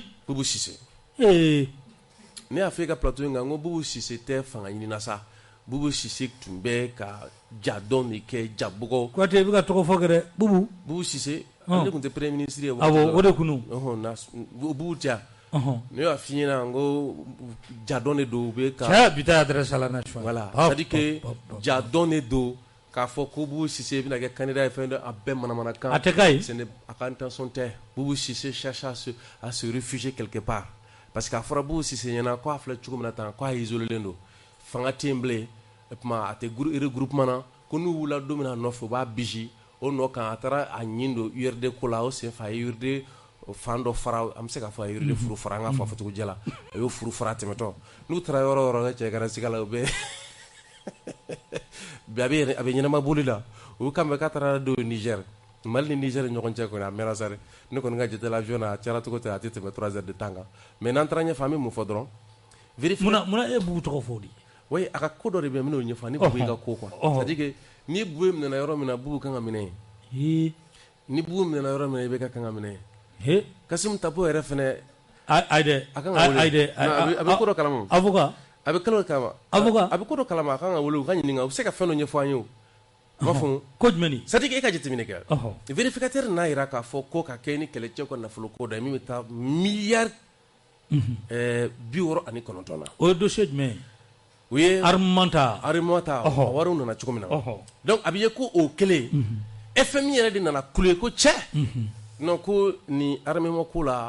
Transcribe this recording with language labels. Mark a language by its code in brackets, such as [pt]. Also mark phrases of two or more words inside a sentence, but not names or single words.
[bm] Bubu Sise ne y'a fɔ e ka plateau in kan n ko Bubu Sise tɛ fanga ɲinina sa Bubu Sise tun bɛ ka ja dɔn de kɛ jabɔgɔ Kuyate i bɛ ka tɔgɔ fɔ kɛ dɛ Bubu Sise ale tun tɛ [fr] premier ministre [bm] ye awɔ o de kunu Bubu tɛ ne y'a f'i ɲɛna n ko jadɔn de don u bɛ ka cɛ bi taa [fr] adresse à la nation voilà c'est à dire que [bm] jadɔn de don k'a fɔ ko Bubu Sise bɛna kɛ candidat ye fɛn dɔ a bɛɛ manamanakan a tɛ k'a ye a ka intention tɛ Bubu Sise [fr] cherche à se réfugier quelque part parce que [bm] a fɔra Bubu Sise ɲɛna ko a filɛ cogo min na tan ko a isolé don fanga tɛ yen bilen [fr] et puis [bm] a tɛ regroupement na ko n'u wulila don min na a nɔfɛ u b'a bisi o nɔ kan a taara a ɲin don URD ko la o senfɛ a ye URD fan dɔ fara an bɛ se k'a fɔ a ye URD furu fara an k'a fɔ cogo jɛla a y'o furu fara tɛmɛtɔ n'u taara yɔrɔ o yɔrɔ cɛ kana siga la u bɛ a bɛ ɲɛnama boli la u kan bɛ k'a taara don Niger Mali ni Niger ɲɔgɔn cɛ kɔni a mɛnna sa dɛ ne kɔni ka jate la avion na a cayara cogo tɛ a tɛ tɛmɛ [fr] 3 heures de temps [bm] kan mais n'an taara ɲɛfɛ an bɛ mun fɔ dɔrɔn munna e Bubu tɔgɔ fɔ di oui a ka ko dɔ de bɛ yen n bɛn'o ɲɛfɔ ni Bubu y'i ka ko [fr] quoi c'est à dire que [bm] ni Bubu minɛna yɔrɔ min na Bubu kan ka minɛ yen ni Bubu minɛna yɔrɔ min na i bɛ ka kan ka minɛ yen Kasimu Tapo yɛrɛ fɛnɛ ayi dɛ a kan ka wele a bɛ ko dɔ kalama avocat a bɛ kalo kalama avocat a bɛ ko dɔ kalama a kan ka wele u ka ɲininka u bɛ se ka fɛn dɔ ɲɛfɔ an ye o ma faamu ko jumɛn ni [fr] c'est à dire que [bm] e ka jateminɛ kɛ vérificateur n'a jira k'a fɔ ko ka kɛ ni kɛlɛcɛw ka nafolo ko dɔ ye min bɛ taa miliyari 69 na o ye dossier jumɛn ye u ye armement ta wariw nana cogo min na donc a bɛ ye ko o kelen FMI yɛrɛ de nana kule ko cɛ non ko ni armement ko la